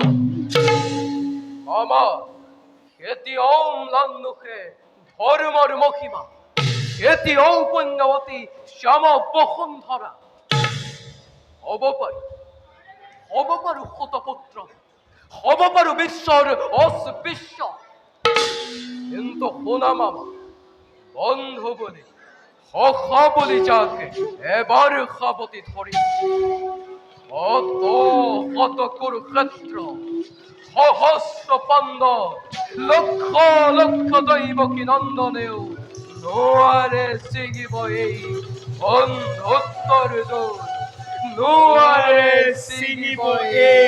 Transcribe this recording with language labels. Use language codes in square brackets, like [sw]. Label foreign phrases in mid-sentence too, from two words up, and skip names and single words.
[as] মামা, এতিয়াও ম্লান মুখে ধর্মর মহিমা, এতিয়াও পুণ্যবতী শ্যাম বসুন্ধরা। হব পাৰো শতপুত্ৰ, হব পাৰো বিশ্বৰ অস্পৃশ্য, কিন্তু শুনা মামা, বন্ধু বলি সখা বলি যাকে এবাৰ সাৱতি ধৰি শত কুৰুক্ষেত্ৰ, সহস্ৰ পাণ্ডৱ, লক্ষ লক্ষ দৈৱকী নন্দনেও নোৱাৰে ছিগিব এই বন্ধুত্বৰ দোল, নোৱাৰে ছিগিব এই